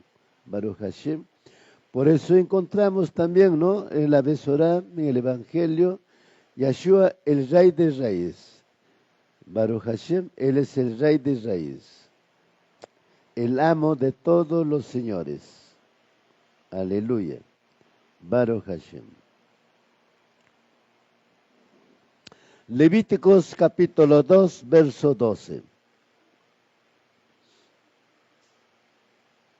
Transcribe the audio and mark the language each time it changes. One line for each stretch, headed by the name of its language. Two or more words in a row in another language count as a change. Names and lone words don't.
Hebrew: ברוך השם.
Spanish: Por eso encontramos también, ¿no?, en la Besorá, en el Evangelio, Yeshua, el Rey de Reyes.
Hebrew: ברוך השם,
Spanish: Él es el Rey de Reyes, el amo de todos los señores.
Hebrew: Aleluya. ברוך השם.
Spanish: Levíticos capítulo 2, verso 12.